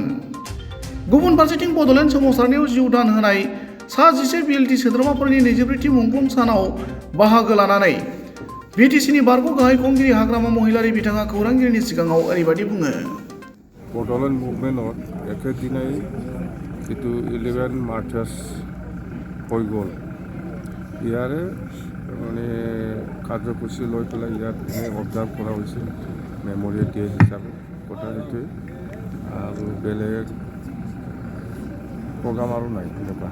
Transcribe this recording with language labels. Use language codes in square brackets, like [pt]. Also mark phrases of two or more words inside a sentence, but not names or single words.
[brx] गुबुन फारसेथिं बड'लेण्ड सोमावसारनायाव जिउ दान होनाय सा 11 बिएलटि सोद्रोमाफोरनि 24थि मुंख्लं सानाव बाहागो लानानै बिटिसिनि बारग' गाहाय खुंगिरि हाग्रामा महिलारि बिथाङा खौरांगिरिनि सिगाङाव ओरैबायदि बुङो। [as] বড়োলেণ্ড মুভমেণ্টত একেদিনৈ জিতু 11 মাৰ্চাৰ্ছ হৈ গ'ল ইয়াৰে মানে কাৰ্যসূচী লৈ পেলাই ইয়াত অবজাৰ্ভ কৰা হৈছিল [en] memorial day [as] হিচাপে কথা সেইটোৱে আৰু বেলেগ প্ৰগ্ৰাম আৰু নাই তেনেকুৱা।